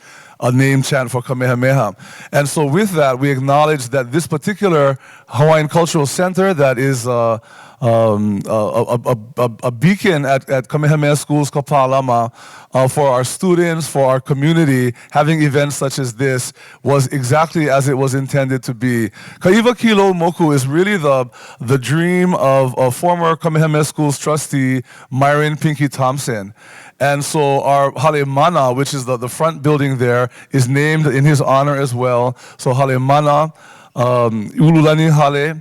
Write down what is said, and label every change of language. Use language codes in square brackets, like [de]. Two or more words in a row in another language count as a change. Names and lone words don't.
[en] A name chant for Kamehameha. And so with that, we acknowledge that this particular Hawaiian Cultural Center that is a beacon at Kamehameha Schools Kapālama for our students, for our community, having events such as this was exactly as it was intended to be. Kaʻiwakiloumoku is really the dream of former Kamehameha Schools trustee Myron Pinky Thompson. And so our Hale Mana, which is the front building there, is named in his honor as well. So Hale Mana, Ululani Hale.